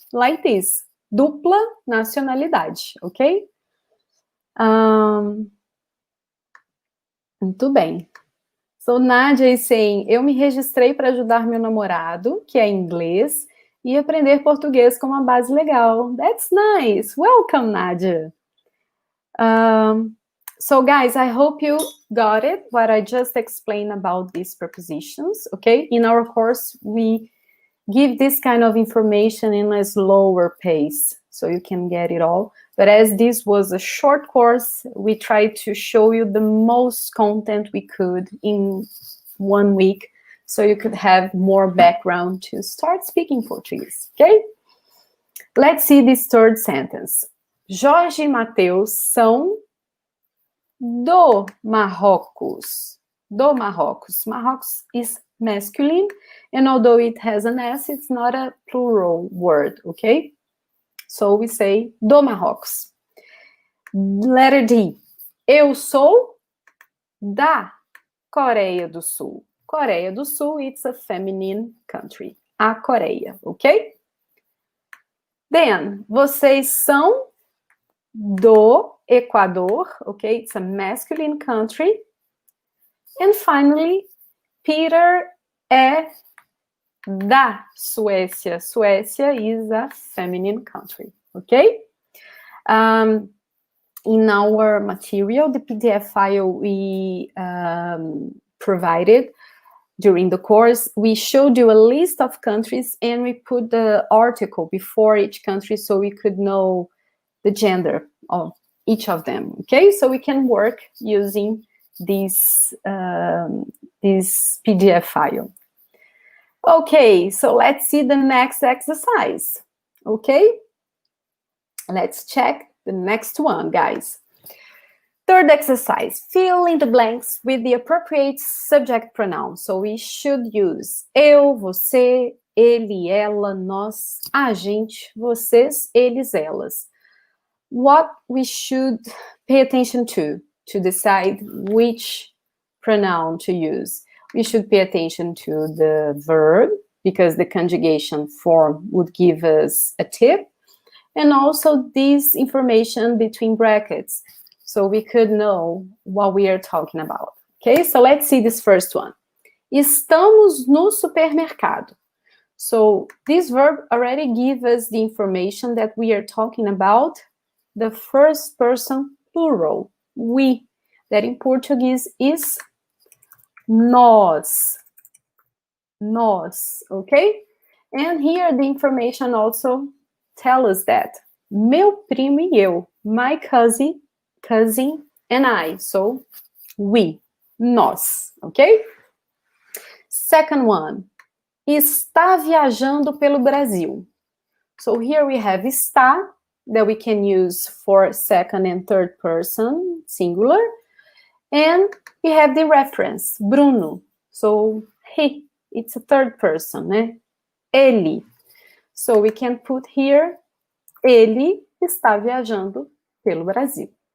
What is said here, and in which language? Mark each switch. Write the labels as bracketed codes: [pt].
[en] Like this, [pt] dupla nacionalidade, [en] ok? [pt] Muito bem. [en] So Nadia is saying, [pt] eu me registrei para ajudar meu namorado, que é inglês, e aprender português com uma base legal. [en] That's nice. Welcome, Nadia. So guys, I hope you got it, what I just explained about these prepositions, okay? In our course, we give this kind of information in a slower pace, so you can get it all. But as this was a short course, we tried to show you the most content we could in 1 week, so you could have more background to start speaking Portuguese, okay? Let's see this third sentence. [pt] Jorge e Mateus são do Marrocos. Do Marrocos. [en] Marrocos is masculine, and although it has an S, it's not a plural word, okay? So we say [pt] do Marrocos. [en] Letter D. [pt] Eu sou da Coreia do Sul. Coreia do Sul, [en] it's a feminine country. [pt] A Coreia, okay? Then, vocês são do Equador, okay? [en] It's a masculine country. And finally, [pt] Peter é da Suécia. [en] Suécia is a feminine country, okay? In our material, the PDF file we provided during the course, we showed you a list of countries and we put the article before each country so we could know the gender of each of them, okay? So we can work using this PDF file. Okay, so let's see the next exercise, okay? Let's check the next one, guys. Third exercise, fill in the blanks with the appropriate subject pronoun. So we should use [pt] eu, você, ele, ela, nós, a gente, vocês, eles, elas. [en] What we should pay attention to decide which pronoun to use. We should pay attention to the verb, because the conjugation form would give us a tip, and also this information between brackets, so we could know what we are talking about. Okay, so let's see this first one. [pt] Estamos no supermercado. [en] So this verb already gives us the information that we are talking about the first person plural, we, that in Portuguese is nós. Nós, okay? And here the information also tells us that [pt] meu primo e eu, [en] my cousin and I, so we, nós, okay? Second one, [pt] está viajando pelo Brasil. [en] So here we have está, that we can use for second and third person, singular. And we have the reference, Bruno. So he, it's a third person, né? [pt] Ele. [en] So we can put here, [pt] ele está viajando pelo Brasil.